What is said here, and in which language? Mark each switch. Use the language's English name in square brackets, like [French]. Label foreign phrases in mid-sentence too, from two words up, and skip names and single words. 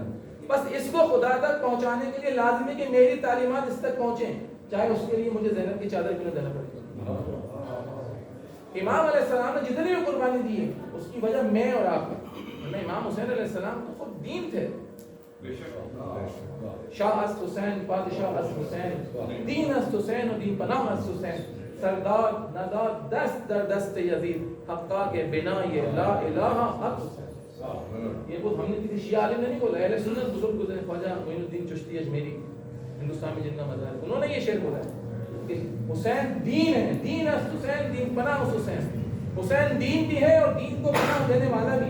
[Urdu] بس اس کو خدا تک پہنچانے کے لیے لازمی کہ میری تعلیمات اس تک پہنچیں, چاہے اس کے لیے مجھے زینب کی چادر کیوں دینا پڑے. امام علیہ السلام نے جتنی بھی قربانی دی ہے اس کی وجہ میں اور آپ ہیں. امام حسین علیہ السلام تو خود دین تھے. [Persian] شاہ است حسین, بادشاہ است حسین, دین است حسین و دین پناہ است حسین, سردار نداد دست در دست یزید, حقا کے بنا یہ لا الہ حق حسین. [Urdu] یہ خود ہم نے کسی شیعہ عالم نے نہیں بولا, اہل سنت بزرگ گزرے خواجہ معین الدین چشتی اجمیری, ہندوستان میں جن کا مزار ہے, انہوں نے یہ شعر بولا ہے. حسین دین ہے, [Persian] دین است حسین, دین پناہ است حسین. [Urdu] حسین دین بھی ہے اور دین کو پناہ دینے والا بھی.